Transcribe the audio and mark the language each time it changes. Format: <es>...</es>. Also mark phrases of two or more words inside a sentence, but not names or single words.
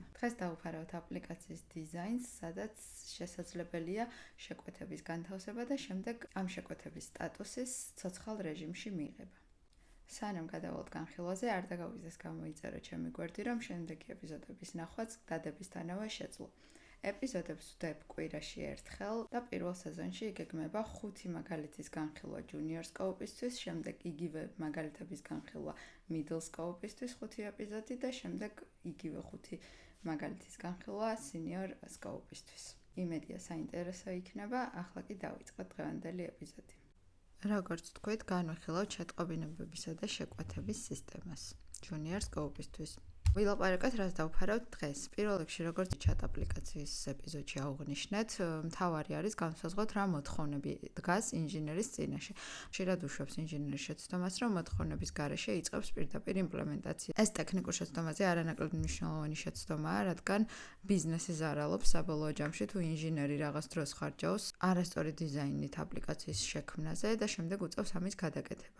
<ka>დღეს დავუფარავთ აპლიკაციის დიზაინს, სადაც შესაძლებელია შეკვეთების განთავსება და შემდეგ ამ შეკვეთების სტატუსის ცოცხალ რეჟიმში მიღება. სანამ გადავალთ განხილვაზე, არ დაგაგვიზეს გამოიწერო ჩემი გვერდი, რომ შემდეგი ეპიზოდების ნახვაც დადებისთანავე შეძლო. ეპიზოდებს ვდებ კვირაში ერთხელ და პირველ სეზონში იგეგმება 5 მაგალითის განხილვა</ka> <en>junior scope-</en> <ka>ისთვის, შემდეგ იგივე მაგალითების განხილვა</ka> <en>middle scope-</en> <ka>ისთვის 5 ეპიზოდი და შემდეგ იგივე 5 მაგალითის განხილვა</ka> <en>senior scope-</en> <ka>ისთვის. იმედია საინტერესო იქნება, ახლა კი დავიწყოთ დღევანდელი ეპიზოდი. როგორც თქვით, განვიხილავთ შეტყობინებებისა და შეკვეთების სისტემას</ka> <en>junior scope-</en> <ka>ისთვის. ვილაპარაკოთ, რას დავფარავთ დღეს. პირველ რიგში, როგორც chat აპლიკაციის ეპიზოდში აღვნიშნეთ, მთავარი არის განსაზღვროთ რა მოთხოვნები დგას ინჟინერის წინაშე. ხშირად უშვებს ინჟინერის შეცდომას, რომ მოთხოვნების გარეშე იწყებს პირდაპირ იმპლემენტაცია. ეს ტექნიკურ შეცდომაზე არანაკლებ მნიშვნელოვანი შეცდომაა, რადგან ბიზნესი ზარალობს საბოლოო ჯამში, თუ ინჟინერი რაღაც დროს ხარჯავს არასწორი დიზაინით აპლიკაციის შექმნაზე და შემდეგ უწევს ამის გადაკეთება.</ka>